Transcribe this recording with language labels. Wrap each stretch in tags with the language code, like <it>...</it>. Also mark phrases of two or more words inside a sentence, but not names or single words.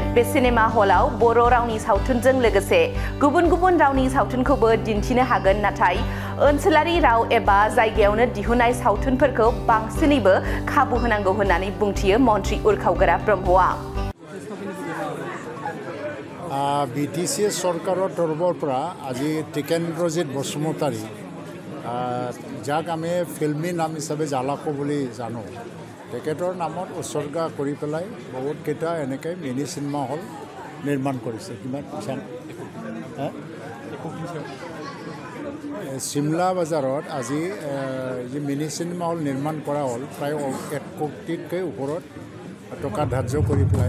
<brx>बे सिनेमा हलाव बर' रावनि सावथुनजों लोगोसे गुबुन गुबुन रावनि सावथुनखौबो दिन्थिनो हागोन, नाथाय ओनसोलारि राव एबा जायगायावनो दिहुननाय सावथुनफोरखौ बांसिनैबो खाबु होनांगौ होननानै बुंथियो मन्थ्रि उरखावग्रा ब्रह्मआ।</brx> <as>बीटीसी सरकाৰৰ তৰফৰ পৰা আজি টিকেন্দ্ৰজিৎ বসুমতাৰী যাক আমি ফিল্মি নাম হিচাপে জালাকো বুলি জানো, তেখেতৰ নামত উৎসৰ্গা কৰি পেলাই বহুতকেইটা এনেকৈ মিনি চিনেমা হল নিৰ্মাণ কৰিছে। কিমান পইচা? চিমলা বাজাৰত আজি যি মিনি চিনেমা হল নিৰ্মাণ কৰা হ'ল প্ৰায় 1 কোটিতকৈ ওপৰত টকা ধাৰ্য কৰি পেলাই।</as>